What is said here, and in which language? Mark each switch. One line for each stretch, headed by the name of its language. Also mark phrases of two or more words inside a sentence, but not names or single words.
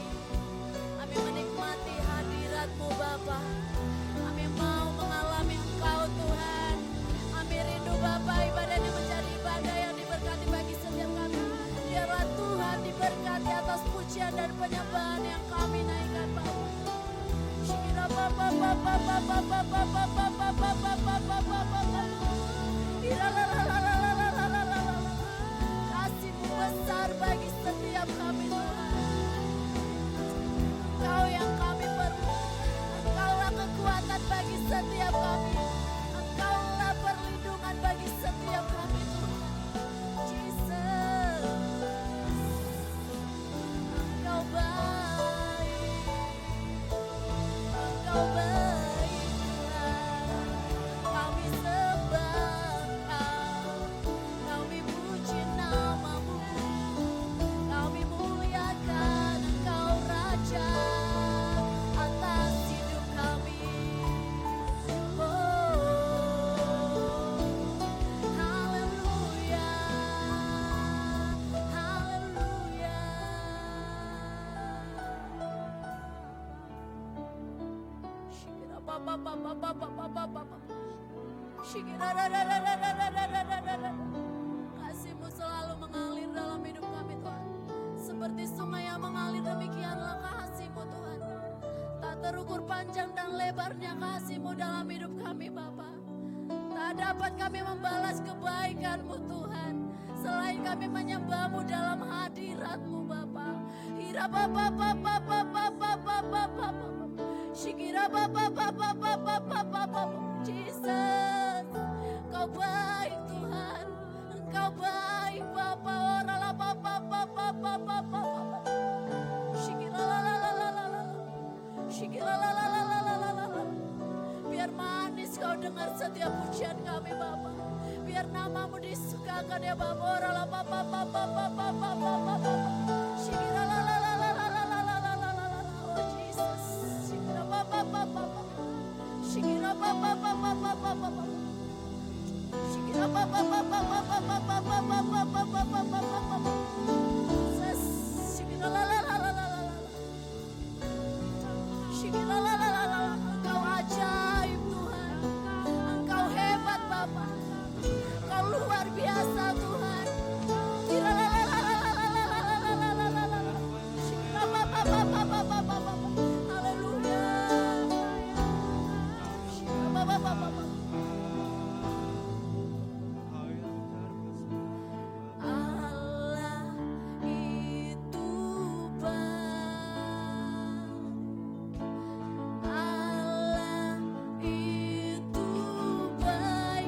Indonesian: Kami menikmati hadirat-Mu Bapa. Kami mau mengalami Engkau Tuhan. Kami rindu Bapa ibadah ini menjadi ibadah yang diberkati bagi setiap kami. Biarlah Tuhan diberkati atas pujian dan penyembahan yang kami naikkan Bapa. Shikira Bapa Bapa Bapa Bapa Bapa Bapa Bapa Bapa Bapa. Iralalalalalalalalalala. Kasih-Mu besar bagi setiap kami Tuhan. Engkau yang kami perlu. Engkaulah kekuatan bagi setiap kami. Engkaulah perlindungan bagi setiap kami Tuhan. Jesus, Engkau baik. Engkau baik Tuhan. Kami sembah Engkau. Kami puji nama-Mu. Kami muliakan Engkau Raja atas hidup kami. Oh, haleluya, haleluya. Shikira Bapa Bapa Bapa Bapa Bapa. Shikira dadadadadadadadadadada. Kasih-Mu selalu mengalir dalam hidup kami Tuhan. Seperti sungai yang mengalir, demikianlah kasih-Mu Tuhan. Tak terukur panjang dan lebarnya kasih-Mu dalam hidup kami Bapa. Tak dapat kami membalas kebaikan-Mu Tuhan, selain kami menyembah-Mu dalam hadirat-Mu Bapa. Ira Bapa Bapa Bapa Bapa Bapa. Shikira Bapa Bapa Bapa Bapa Bapa. Jesus, Kau baik Tuhan. Engkau baik Bapa. Orala Bapa Bapa Bapa Bapa. Shikira la la la la la la. Shikira la la la la la. setiap pujian kami Bapa. Biar namamu disukakan ya Bapa. Ora la pa pa pa pa pa pa pa pa pa pa. Shikira la la la la la la la la la la la la. Oh Jesus. Shikira pa pa pa pa pa. Shikira pa pa pa pa pa pa pa pa. Shikira pa pa pa pa pa pa pa pa pa pa pa pa pa pa pa pa. Jesus. Shikira la la la la la la la. Shikira la la la la. Engkau ajaib Tuhan. Engkau hebat Bapa. Engkau luar biasa Tuhan. Shikira la la la la la la la la la la la la la. Shikira pa pa pa pa pa pa pa pa. Haleluya. Shikira pa pa pa pa pa. Allah itu baik. Allah itu baik.